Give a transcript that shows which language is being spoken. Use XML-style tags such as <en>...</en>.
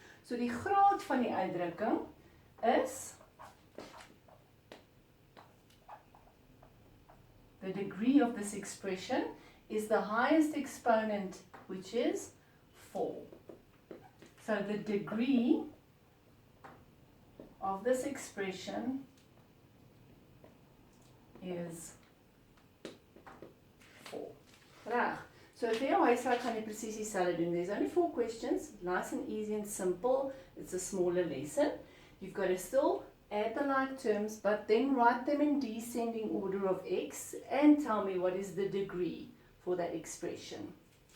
<af>So die graad van die uitdrukking is</af> <en>the degree of this expression is the highest exponent, which is 4. So the degree of this expression is 4.</en> <af>Reg. So vir jou huiswerk gaan jy presies dieselfde doen.</af> <en>There's only 4 questions, nice and easy and simple. It's a smaller lesson. You've got to still add the like terms, but then write them in descending order of x and tell me what is the degree for that expression.</en>